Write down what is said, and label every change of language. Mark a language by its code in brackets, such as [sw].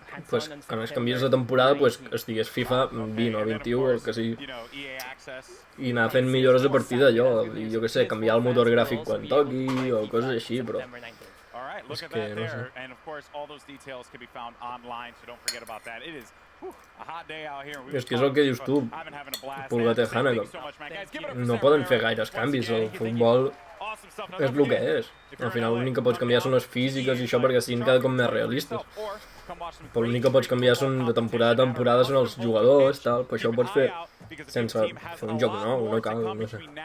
[ca] pues, quan es canvies de temporada pues, estigués FIFA 20 o 21 o el que sigui, i anar fent millores a partir d'allò, jo què sé, canviar el motor gràfic quan toqui o coses així, però és que no sé. [en] And of course, all those details can be found online, so don't forget about that. It is a hot day out here. [ca] És que és el que dius tu, Pulga Tejana, que no poden fer gaires canvis, el futbol és el que és. Al final l'únic que pots canviar són les físiques i això perquè siguin cada cop més realistes. Però l'únic que pots canviar són de temporada a temporada són els jugadors, tal, però això ho pots fer sense fer un joc nou, no cal, no sé.